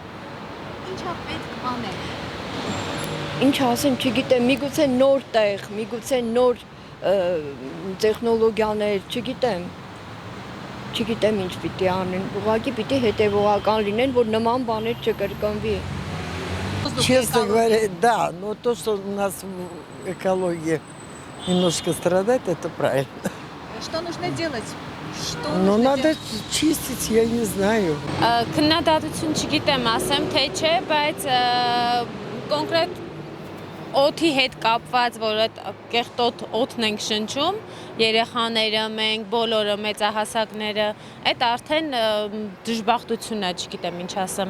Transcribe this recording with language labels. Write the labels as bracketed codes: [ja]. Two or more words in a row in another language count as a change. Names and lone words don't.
[hy] Ինչա պետք անել։ Ինչ ասեմ, չգիտեմ, միգուցե նոր տեղ, միգուցե նոր տեխնոլոգիաներ, չգիտեմ ինչ պիտի անեն, ուղղակի պիտի հետևողական լինեն, որ նման բաներ չկրկնվի։ [ru] Честно говоря, да, но то, что у нас экология немножко страдает, это правильно. Что нужно делать? Но надо чистить, я не знаю. [hy] Քննադատություն չգիտեմ ասեմ, թե չէ, բայց կոնկրետ օդի հետ կապված, որ այդ կեղտոտ օդն ենք շնչում, երեխաները, մենք, բոլորը, մեծահասակները, այդ արդեն դժբախտություն է, չգիտեմ ինչ ասեմ։